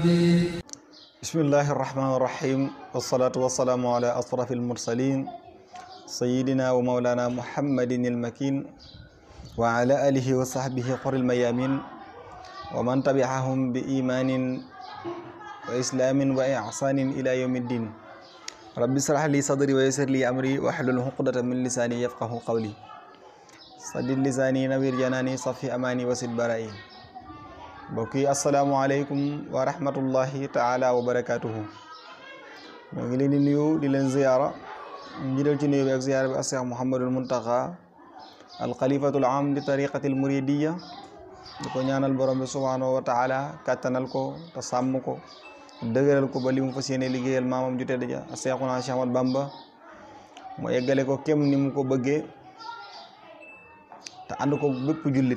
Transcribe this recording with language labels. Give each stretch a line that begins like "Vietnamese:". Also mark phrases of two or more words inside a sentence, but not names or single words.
Arabic: بسم الله الرحمن الرحيم والصلاة والسلام على أشرف المرسلين سيدنا ومولانا محمد المكين وعلى آله وصحبه قر الميامين ومن تبعهم بإيمان وإسلام وإحسان إلى يوم الدين. رب اشرح لي صدري ويسر لي أمري واحلل عقدة من لساني يفقه قولي سدد لساني نوير جناني صفي أماني وسد برائي.
Wolof: mbokk yi asalaamaaleykum
Arabic: ورحمة الله تعالى وبركاته.
Wolof: ñoo ngi leen di nuyu di leen ziyaara njidal ci nuyu bi ak ziyaara bi ak Cheikh Mouhamadul Muntaqa al xalifatul am di tariqatil muridiya di ko ñaanal borom bi
Arabic: سبحانه وتعالى
Wolof: kàttanal ko te sàmm ko dëgëral ko ba li mu fas yéene liggéeyal maamam ju tedd ja Cheikhuna Cheikh Ahmad Bamba mu eggale ko kem ni mu ko bëggee te ànd ko bépp jullit.